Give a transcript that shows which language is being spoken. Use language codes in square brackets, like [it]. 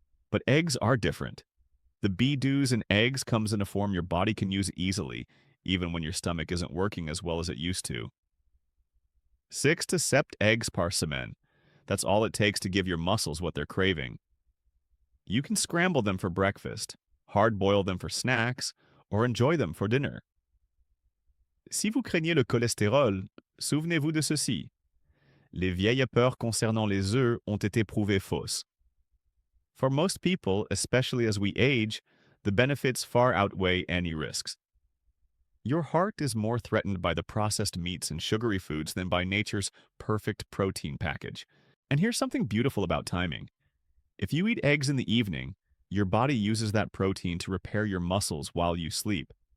[en] But eggs are different. The B12s in eggs comes in a form your body can use easily, even when your stomach isn't working as well as it used to. 6 to 7 eggs [fr] par semaine. [en] That's all it takes to give your muscles what they're craving. You can scramble them for breakfast, hard-boil them for snacks, or enjoy them for dinner. [fr] Si vous craignez le cholestérol, souvenez-vous de ceci. Les vieilles peurs concernant les œufs ont été prouvées fausses. [en] For most people, especially as we age, the benefits far outweigh any risks. Your heart is more threatened by the processed meats and sugary foods than by nature's perfect protein package. And here's something beautiful about timing. If you eat eggs in the evening, your body uses that protein to repair your muscles while you sleep.